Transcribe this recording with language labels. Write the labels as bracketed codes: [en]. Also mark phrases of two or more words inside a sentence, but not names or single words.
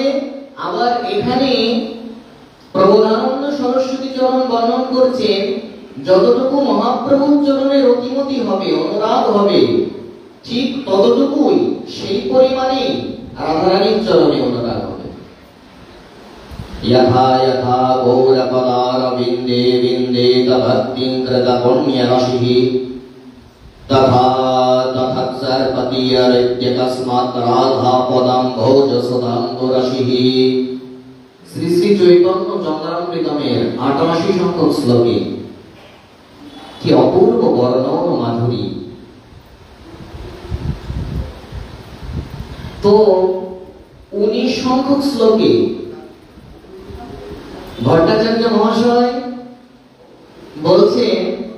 [bn] আবার এখানে প্রবোধানন্দ সরস্বতী চরণ বর্ণন করছেন যতটুকু মহাপ্রভুর চরণে রতিমতি হবে, অনুরাগ হবে, ঠিক ততটুকুই সেই পরিমাণে রাধারানীর চরণে অনুরাগ হবে। [sa] यथा यथा गौरपदारविन्दे विन्देत भक्तिं कृत पुण्यराशिः तथा तथत्सर्पतीयरित्यतस्मात् राधापदं भोजसुधाम्बुरशिः। [bn] শ্রী শ্রী চৈতন্য চন্দ্রামৃতমের 88 সংখ্যক শ্লোকে কি অপূর্ব বর্ণন ও মাধুরী! তো 19 সংখ্যক শ্লোকে ভট্টাচার্য মহাশয় বলছেন